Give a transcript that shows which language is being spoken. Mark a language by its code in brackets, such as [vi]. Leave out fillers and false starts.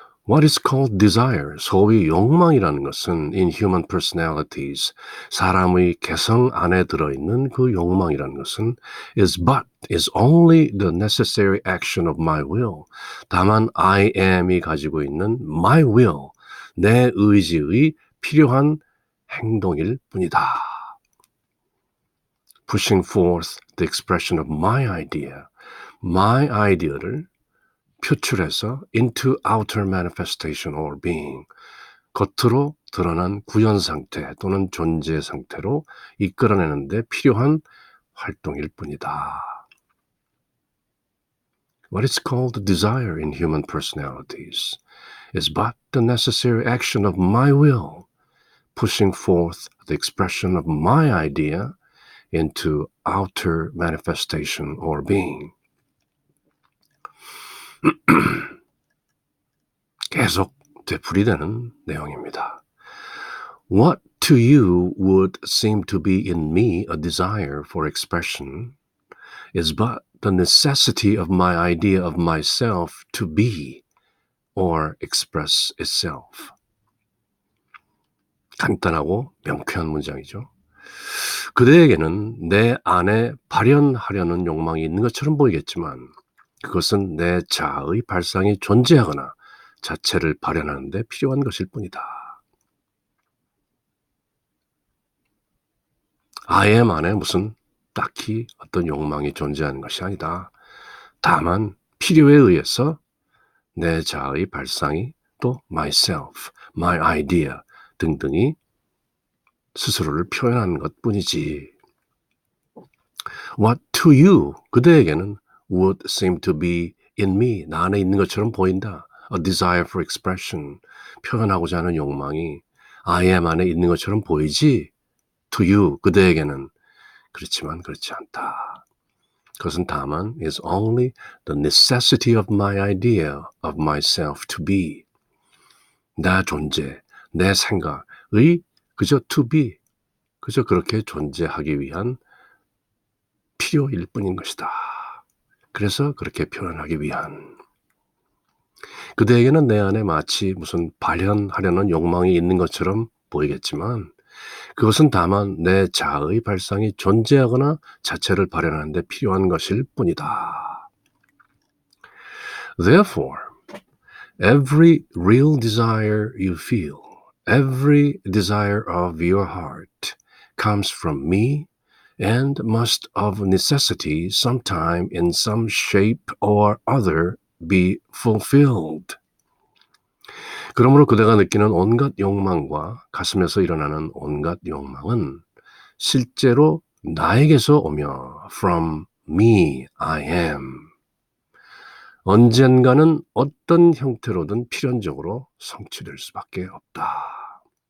[en] What is called desire, [ko] 소위 욕망이라는 것은 [en] in human personalities, [ko] 사람의 개성 안에 들어있는 그 욕망이라는 것은 [en] is only the necessary action of my will. [ko] 다만 I am이 가지고 있는 [en] my will, [ko] 내 의지의 필요한 행동일 뿐이다. [en] Pushing forth the expression of my idea [ko] 를 표출해서 [en] into outer manifestation or being, [ko] 겉으로 드러난 구현 상태 또는 존재 상태로 이끌어내는 데 필요한 활동일 뿐이다. [en] What is called desire in human personalities is but the necessary action of my will, pushing forth the expression of my idea into outer manifestation or being. [ko] 계속 되풀이되는 내용입니다. [en] What to you would seem to be in me a desire for expression is but the necessity of my idea of myself to be or express itself. [ko] 간단하고 명쾌한 문장이죠. 그대에게는 내 안에 발현하려는 욕망이 있는 것처럼 보이겠지만 그것은 내 자아의 발상이 존재하거나 자체를 발현하는 데 필요한 것일 뿐이다. I am 안에 무슨 딱히 어떤 욕망이 존재하는 것이 아니다. 다만 필요에 의해서 내 자아의 발상이 또 [en] myself, my idea [ko] 등등이 스스로를 표현하는 것뿐이지. [en] What to you, [ko] 그대에게는 [en] would seem to be in me, [ko] 나 안에 있는 것처럼 보인다. [en] A desire for expression, [ko] 표현하고자 하는 욕망이 I am 안에 있는 것처럼 보이지. [en] To you, [ko] 그대에게는 그렇지만 그렇지 않다. 그것은 다만 [en] is only the necessity of my idea of myself to be. [ko] 나 존재, 내 생각의 그저 [en] to be, [ko] 그저 그렇게 존재하기 위한 필요일 뿐인 것이다. 그래서 그렇게 표현하기 위한. 그대에게는 내 안에 마치 무슨 발현하려는 욕망이 있는 것처럼 보이겠지만 그것은 다만 내 자아의 발상이 존재하거나 자체를 발현하는 데 필요한 것일 뿐이다. [en] Therefore, every real desire you feel, every desire of your heart comes from me and must of necessity sometime in some shape or other be fulfilled. [ko] 그러므로 그대가 느끼는 온갖 욕망과 가슴에서 일어나는 온갖 욕망은 실제로 나에게서 오며 [en] from me, I am. [ko] 언젠가는 어떤 형태로든 필연적으로 성취될 수밖에 없다.